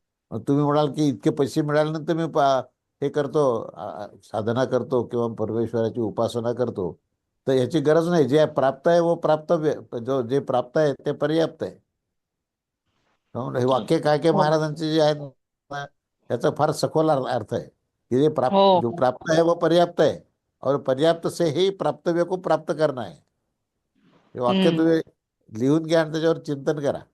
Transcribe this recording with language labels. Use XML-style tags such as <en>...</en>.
<mr>मग तुम्ही म्हणाल की इतके पैसे मिळाल्यानंतर मी हे करतो, साधना करतो किंवा परमेश्वराची उपासना करतो, तर याची गरज नाही. जे प्राप्त आहे व प्राप्तव्य, जे प्राप्त आहे ते पर्याप्त आहे. हे वाक्य काय काय हो महाराजांचे जे आहेत ना, त्याचा फार सखोल अर्थ आहे की जे हो</mr> <hi>जो</hi> <mr>हो</mr> <hi>प्राप्त है वो पर्याप्त है और पर्याप्त से ही प्राप्तव्य को प्राप्त करना है.</hi> <mr>हे वाक्य हम्म तुम्ही लिहून घ्या आणि त्याच्यावर चिंतन करा.</mr>